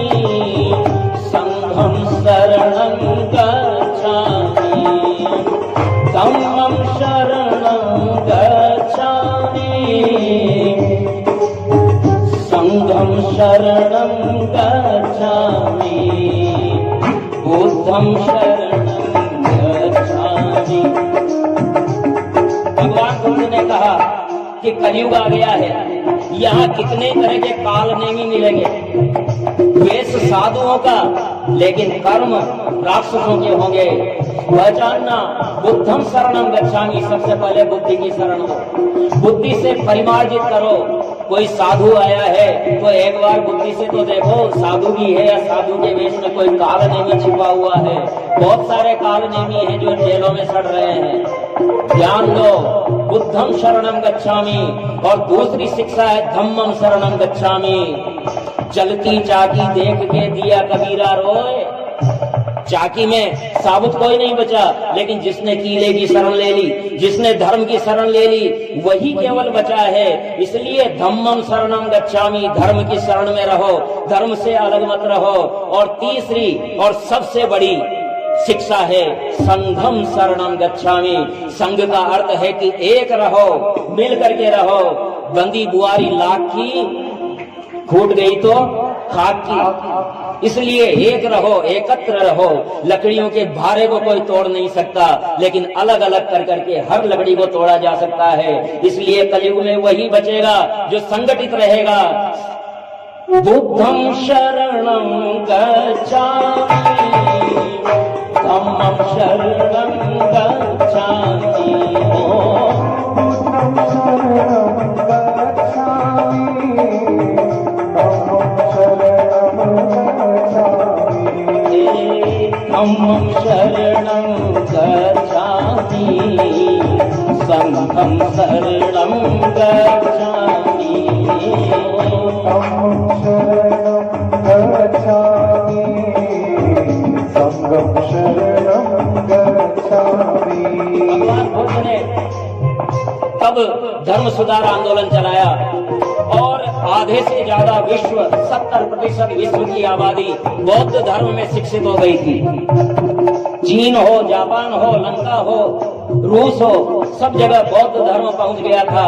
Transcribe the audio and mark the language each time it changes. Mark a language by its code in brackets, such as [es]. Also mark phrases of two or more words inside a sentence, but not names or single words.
[pi] संघं शरणं गच्छामि, धम्मं शरणं गच्छामि, संघं शरणं गच्छामि, बुद्धं शरणं गच्छामि। [hi] भगवान बुद्ध ने कहा कि कलयुग आ गया है, यहाँ कितने तरह के काल नेमी मिलेंगे। वेश साधुओं का, लेकिन कर्म राक्षसों के होंगे। पहचानना, [pi] बुद्धम शरणम गच्छामि, [hi] सबसे पहले बुद्धि की शरण हो। बुद्धि से परिमार्जित करो। कोई साधु आया है तो एक बार बुद्धि से तो देखो साधु भी है या साधु के वेश में कोई काल नेमी छिपा हुआ है। बहुत सारे काल नेमी है जो जेलों में सड़ रहे हैं। ध्यान दो, [pi] बुद्धम शरणम गच्छामि। [hi] और दूसरी शिक्षा है [pi] धम्मम शरणम गच्छामि। [hi] जलती चाकी देख के दिया कबीरा रोए। चाकी में साबुत कोई नहीं बचा, लेकिन जिसने कीले की शरण ले ली, जिसने धर्म की शरण ले ली, वही केवल बचा है। [pi] इसलिए धम्मम शरणम गच्छामि, [hi] धर्म की शरण में रहो, धर्म से अलग मत रहो। और तीसरी और सबसे बड़ी शिक्षा है [pi] संघम शरणम गच्छामि। [hi] संघ का अर्थ है कि एक रहो, मिल करके रहो। बंदी बुआरी लाख की, फूट गई तो खाक की। इसलिए एक रहो, एकत्र रहो। लकड़ियों के भारे को कोई तोड़ नहीं सकता, लेकिन अलग अलग कर करके हर लकड़ी को तोड़ा जा सकता है। इसलिए कलयुग में वही बचेगा जो संगठित रहेगा। [pi] बुद्धं शरणं गच्छामि, धम्मं शरणं गच्छामि, धम्मं शरणं गच्छामि, संघं शरणं गच्छामि, धम्मं शरणं गच्छामि, संघं शरणं गच्छामि। [hi] भगवान बुद्ध ने तब धर्म सुधार आंदोलन चलाया और आधे से ज्यादा विश्व, 70% विश्व की आबादी बौद्ध धर्म में शिक्षित हो गई थी। चीन हो, जापान हो, लंका हो, रूस हो, सब जगह बौद्ध धर्म पहुंच गया था।